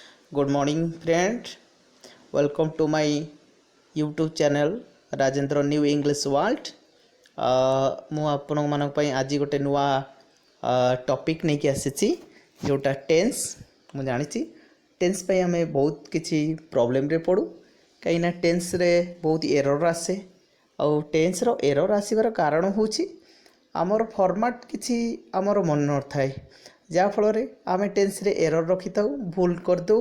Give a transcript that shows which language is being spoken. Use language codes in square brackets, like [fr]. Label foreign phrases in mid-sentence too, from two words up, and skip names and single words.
[en] Good morning, friend. Welcome to my YouTube channel Rajendra New English World. [or] ମୁଁ ଆପଣମାନଙ୍କ ପାଇଁ ଆଜି ଗୋଟେ ନୂଆ ଟପିକ୍ ନେଇକି ଆସିଛି ଯେଉଁଟା ଟେନ୍ସ। ମୁଁ ଜାଣିଛି ଟେନ୍ସ ପାଇଁ ଆମେ ବହୁତ କିଛି ପ୍ରୋବ୍ଲେମରେ ପଡ଼ୁ କାହିଁକିନା ଟେନ୍ସରେ ବହୁତ ଏରର୍ ଆସେ। ଆଉ ଟେନ୍ସର ଏରର୍ ଆସିବାର କାରଣ ହେଉଛି ଆମର ଫର୍ମାଟ୍ କିଛି ଆମର ମନେ ନଥାଏ, ଯାହାଫଳରେ ଆମେ ଟେନ୍ସରେ ଏରର୍ ରଖିଥାଉ, ଭୁଲ କରିଦେଉ।